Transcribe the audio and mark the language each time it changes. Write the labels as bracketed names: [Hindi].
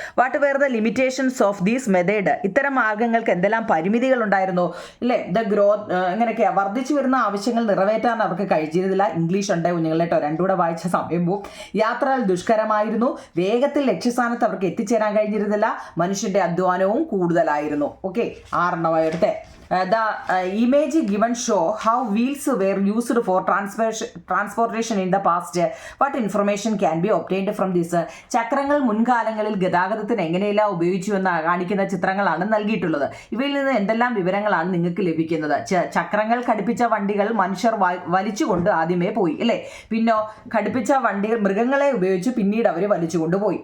[English] What were the limitations of these method? [Malayalam] ഇത്തരം മാർഗങ്ങൾക്ക് എന്തെല്ലാം പരിമിതികൾ ഉണ്ടായിരുന്നു ഇല്ലേ? [English] the growth [Malayalam] എങ്ങനെയൊക്കെയാ വർദ്ധിച്ചു വരുന്ന ആവശ്യങ്ങൾ നിറവേറ്റാൻ അവർക്ക് കഴിച്ചിരുന്നില്ല. ഇംഗ്ലീഷ് ഉണ്ട് കുഞ്ഞുങ്ങളെ കേട്ടോ, രണ്ടുകൂടെ വായിച്ച സമയം പോവും. യാത്രകൾ ദുഷ്കരമായിരുന്നു. വേഗത്തിൽ ലക്ഷ്യസ്ഥാനത്ത് അവർക്ക് എത്തിച്ചേരാൻ കഴിഞ്ഞിരുന്നില്ല. മനുഷ്യന്റെ അധ്വാനവും കൂടുതലായിരുന്നു. ഓക്കെ, 6 എടുത്തേ. [English] The image given show how wheels were used for transportation in the past. What information can be obtained from this? [Malayalam] ചക്രങ്ങൾ മുൻകാലങ്ങളിൽ ഗതാഗതത്തിന് എങ്ങനെയെല്ലാം ഉപയോഗിച്ചു എന്ന് കാണിക്കുന്ന ചിത്രങ്ങളാണ് നൽകിയിട്ടുള്ളത്. ഇവയിൽ നിന്ന് എന്തെല്ലാം വിവരങ്ങളാണ് നിങ്ങൾക്ക് ലഭിക്കുന്നത്? ചക്രങ്ങൾ ഘടിപ്പിച്ച വണ്ടികൾ മനുഷ്യർ വലിച്ചുകൊണ്ട് ആദ്യമേ പോയി അല്ലേ. പിന്നോ ഘടിപ്പിച്ച വണ്ടികൾ മൃഗങ്ങളെ ഉപയോഗിച്ച് പിന്നീട് അവർ വലിച്ചുകൊണ്ടുപോയി.